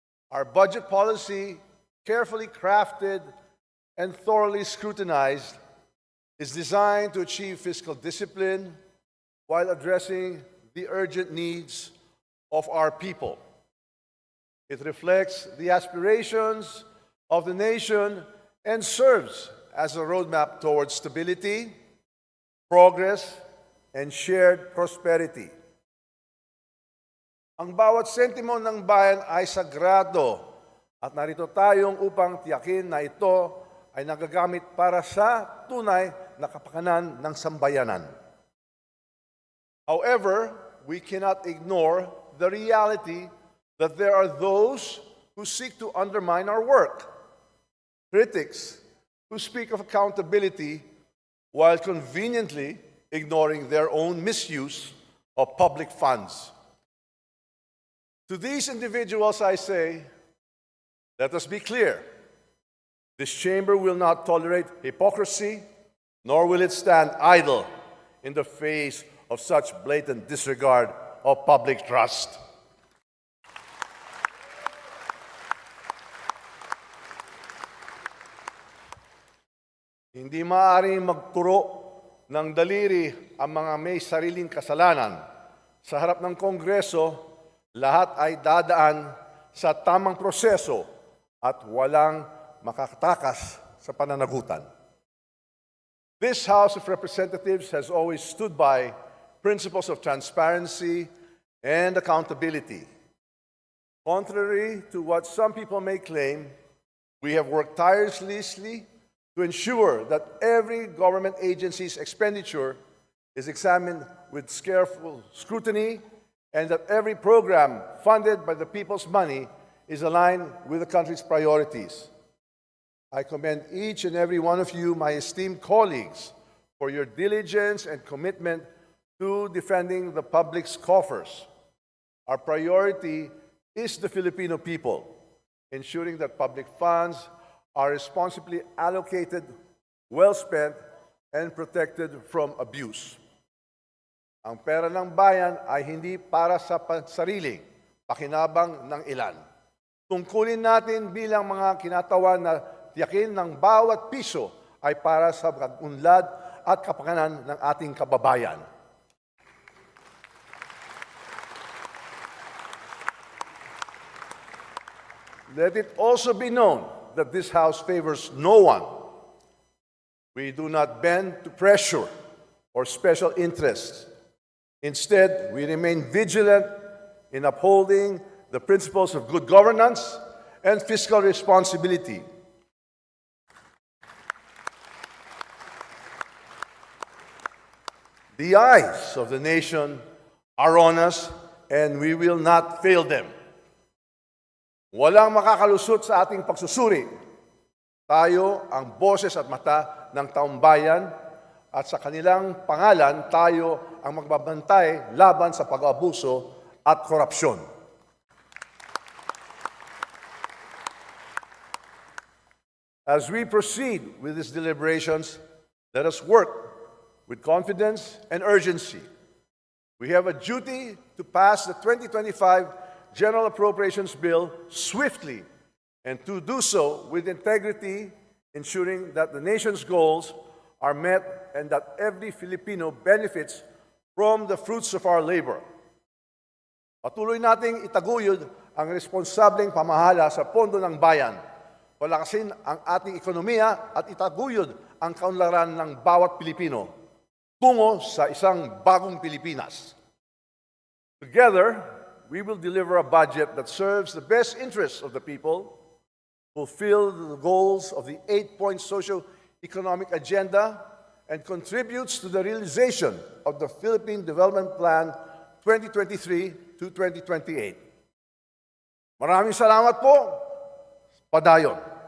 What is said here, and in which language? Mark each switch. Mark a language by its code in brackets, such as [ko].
[en] Our budget policy, carefully crafted and thoroughly scrutinized, is designed to achieve fiscal discipline while addressing the urgent needs of our people. It reflects the aspirations of the nation and serves as a roadmap towards stability, progress, and shared prosperity. [tl] Ang bawat sentimo ng bayan ay sagrado at narito tayong upang tiyakin na ito ay nagagamit para sa tunay na kapakanan ng sambayanan. [en] However, we cannot ignore the reality that there are those who seek to undermine our work. Critics who speak of accountability while conveniently ignoring their own misuse of public funds. To these individuals, I say, let us be clear. This chamber will not tolerate hypocrisy, nor will it stand idle in the face of such blatant disregard of public trust. [tl] Hindi maaaring magturo ng daliri ang mga may sariling kasalanan. Sa harap ng Kongreso, lahat ay dadaan sa tamang proseso at walang makakatakas sa pananagutan. [en] This House of Representatives has always stood by principles of transparency and accountability. Contrary to what some people may claim, we have worked tirelessly to ensure that every government agency's expenditure is examined with careful scrutiny and that every program funded by the people's money is aligned with the country's priorities. I commend each and every one of you, my esteemed colleagues, for your diligence and commitment to defending the public's coffers. Our priority is the Filipino people, ensuring that public funds are responsibly allocated, well spent, and protected from abuse. [tl] Ang pera ng bayan ay hindi para sa sariling pakinabang ng ilan. Tungkulin natin bilang mga kinatawan na tiyakin ng bawat piso ay para sa pag-unlad at kapakanan ng ating kababayan. [en] Let it also be known that this House favors no one. We do not bend to pressure or special interests. Instead, we remain vigilant in upholding the principles of good governance and fiscal responsibility. The eyes of the nation are on us, and we will not fail them. [tl] Walang makakalusot sa ating pagsusuri. Tayo ang boses at mata ng taumbayan at sa kanilang pangalan tayo ang magbabantay laban sa pag-abuso at korupsyon. [en] As we proceed with these deliberations, let us work with confidence and urgency. We have a duty to pass the 2025 General Appropriations Bill swiftly and to do so with integrity, ensuring that the nation's goals are met and that every Filipino benefits from the fruits of our labor. [tl] Patuloy nating itaguyod ang responsableng pamahala sa pondo ng bayan, palakasin ang ating ekonomiya at itaguyod ang kaunlaran ng bawat Pilipino tungo sa isang bagong Pilipinas. [en] Together, we will deliver a budget that serves the best interests of the people, fulfill the goals of the 8-point socio-economic agenda, and contributes to the realization of the Philippine Development Plan 2023 to 2028. [tl] Maraming salamat po. Padayon.